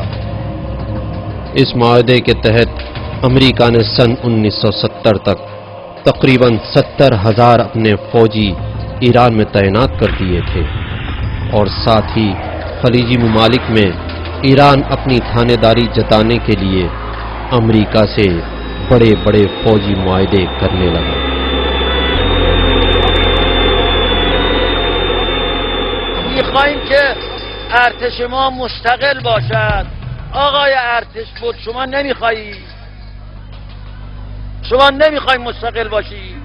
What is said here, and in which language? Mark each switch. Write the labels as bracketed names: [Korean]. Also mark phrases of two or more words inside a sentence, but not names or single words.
[Urdu] اس معاہدے کے تحت امریکہ نے سن 1970 تک تقریباً 70,000 اپنے فوجی ایران میں تعینات کر دیے تھے، اور ساتھ ہی خلیجی ممالک میں ایران اپنی تھانے داری جتانے کے لیے امریکہ سے بڑے بڑے فوجی معاہدے کرنے لگا۔ [Persian] میخوایم که ارتش ما مستقل باشد. آقای ارتش بود شما نمیخوایی؟ شما نمیخوای مستقل باشی؟